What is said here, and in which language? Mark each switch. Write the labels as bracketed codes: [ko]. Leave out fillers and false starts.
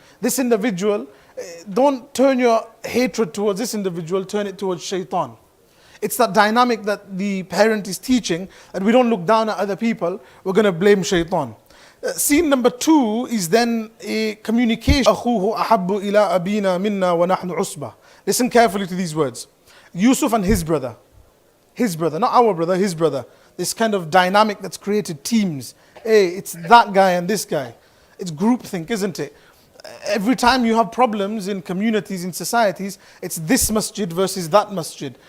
[en] This individual, don't turn your hatred towards this individual, turn it towards shaitan. It's that dynamic that the parent is teaching, that we don't look down at other people, we're going to blame shaitan. Scene number 2 is then a communication. [ar] أخوه أحب إلى أبينا منا ونحن عصبة. [en] Listen carefully to these words. Yusuf and his brother, not our brother, his brother. This kind of dynamic that's created teams. Hey, it's that guy and this guy. It's groupthink, isn't it? Every time you have problems in communities, in societies, it's this masjid versus that masjid.